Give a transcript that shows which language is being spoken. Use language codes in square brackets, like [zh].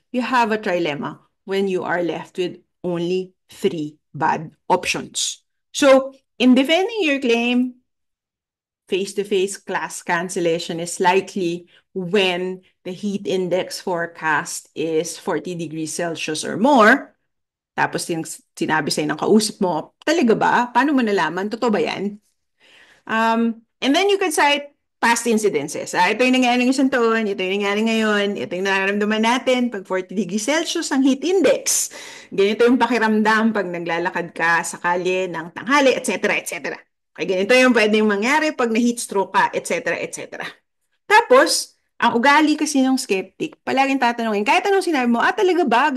[en] You have a trilemma when you are left with only three bad options. So in defending your claim, face-to-face class cancellation is likely when the heat index forecast is 40 degrees Celsius or more. [tl] Tapos sinabi sa'yo ng kausap mo, talaga ba? Paano mo nalaman? Totoo ba yan? [en] And then you could cite past incidences. [tl] Ito yung nangyari ng isang taon, ito yung nangyari ngayon, ito yung nararamdaman natin pag 40 degrees Celsius ang heat index. Ganito yung pakiramdam pag naglalakad ka sa kalye ng tanghali, etc., etc. Okay, ganito yung pwedeng mangyari pag na-heat stroke ka, etc., etc. Tapos, ang ugali kasi ng skeptic, palaging tatanungin, kahit anong sinabi mo, talaga ba?